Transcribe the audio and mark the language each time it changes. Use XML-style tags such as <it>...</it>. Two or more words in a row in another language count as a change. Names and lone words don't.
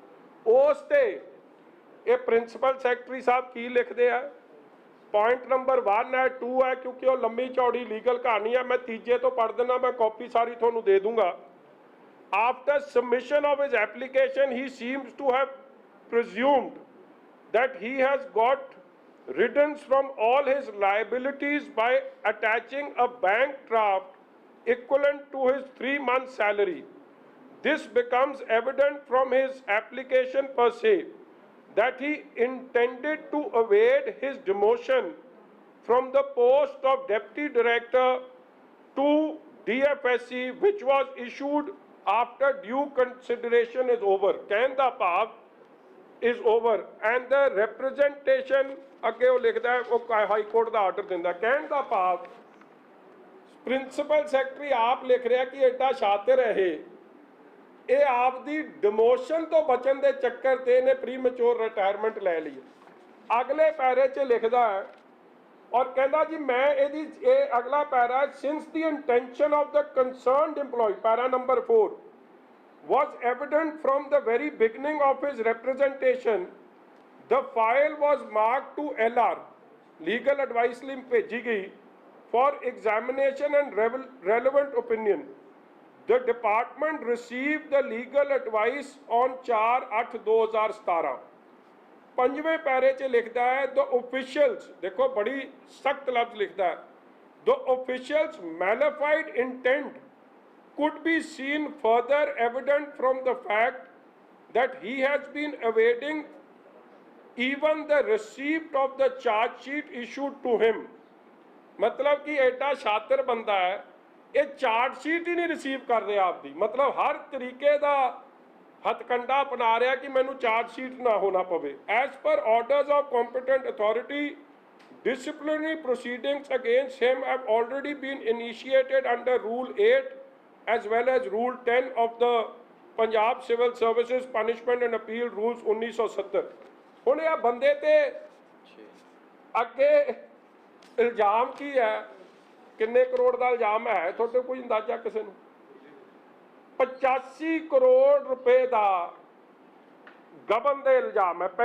<pa>ਉਸ ਤੇ ਇਹ</pa> <en>principal secretary</en> <pa>ਸਾਹਿਬ ਕੀ ਲਿਖਦੇ ਆ,</pa> <en>point number</en> <pa>1 ਹੈ 2 ਹੈ, ਕਿਉਂਕਿ ਉਹ ਲੰਮੀ ਚੌੜੀ ਲੀਗਲ ਕਹਾਣੀ ਹੈ। ਮੈਂ ਤੀਜੇ ਤੋਂ ਪੜ੍ਹ ਦਿੰਦਾ, ਮੈਂ ਕਾਪੀ ਸਾਰੀ ਤੁਹਾਨੂੰ ਦੇ ਦੂੰਗਾ।</pa> <en>after submission of his application he seems to have presumed that he has got riddance from all his liabilities by attaching a bank draft equivalent to his 3-month salary. This becomes evident from his application per se that he intended to evade his demotion from the post of deputy director to DFSC, which was issued after due consideration is over.</en> <pa>ਕਹਿਣ ਦਾ ਭਾਵ</pa> <en>is over and the representation</en> <pa>ਅੱਗੇ ਉਹ ਲਿਖਦਾ ਹੈ, ਉਹ ਹਾਈ ਕੋਰਟ ਦਾ ਆਰਡਰ ਦਿੰਦਾ। ਕਹਿਣ ਦਾ ਭਾਵ</pa> <en>principal secretary</en> <pa>ਆਪ ਲਿਖ ਰਿਹਾ ਕਿ ਐਡਾ ਸ਼ਾਤਰ ਹੈ ਇਹ ਆਪ ਦੀ ਡਿਮੋਸ਼ਨ ਤੋਂ ਬਚਣ ਦੇ ਚੱਕਰ ਤੇ ਇਹਨੇ</pa> <en>pre mature retirement</en> <pa>ਲੈ ਲਈ। ਅਗਲੇ ਪੈਰੇ 'ਚ ਲਿਖਦਾ ਹੈ ਔਰ ਕਹਿੰਦਾ ਜੀ ਮੈਂ ਇਹ ਅਗਲਾ ਪੈਰਾ,</pa> <en>since the intention of the concerned employee, para number 4 was evident from the very beginning of his representation, the file was marked to LR, legal advice</en> <pa>ਲਈ ਭੇਜੀ ਗਈ,</pa> <en>for examination and relevant opinion. The department received the legal advice on 4/8/2017।</en> <pa>ਪੰਜਵੇਂ ਪੈਰੇ 'ਚ ਲਿਖਦਾ ਹੈ</pa> <en>the officials,</en> <pa>ਦੇਖੋ ਬੜੀ ਸਖਤ ਲਫ਼ਜ਼ ਲਿਖਦਾ ਹੈ,</pa> <en>the officials malified intent could be seen further evident from the fact that he has been evading even the receipt of the charge sheet issued to him।</en> <hi>मतलब कि एडा शातिर बंदा है, ये</hi> <en>charge sheet</en> <hi>ही नहीं रिसीव कर रहा आपकी, मतलब हर तरीके का हथकंडा अपना रहा कि</hi> <pa>ਮੈਨੂੰ ਚਾਰਜ ਸ਼ੀਟ ਨਾ ਹੋਣਾ ਪਵੇ।</pa> <en>as per orders of competent authority, disciplinary proceedings against him have already been initiated under Rule 8 as well as Rule 10 of the Punjab Civil Services Punishment and Appeal Rules 1970।</en> <pa>ਹੁਣ ਇਹ ਬੰਦੇ ਤੇ ਅੱਗੇ ਇਲਜ਼ਾਮ ਕੀ ਹੈ, ਕਿੰਨੇ ਕਰੋੜ ਦਾ ਇਲਜ਼ਾਮ ਹੈ ਤੁਹਾਡੇ ਕੋਈ ਅੰਦਾਜ਼ਾ ਕਿਸੇ ਨੂੰ? 85 ਕਰੋੜ ਰੁਪਏ ਦਾ ਗਬਨ ਦੇ ਇਲਜ਼ਾਮ ਹੈ।</pa>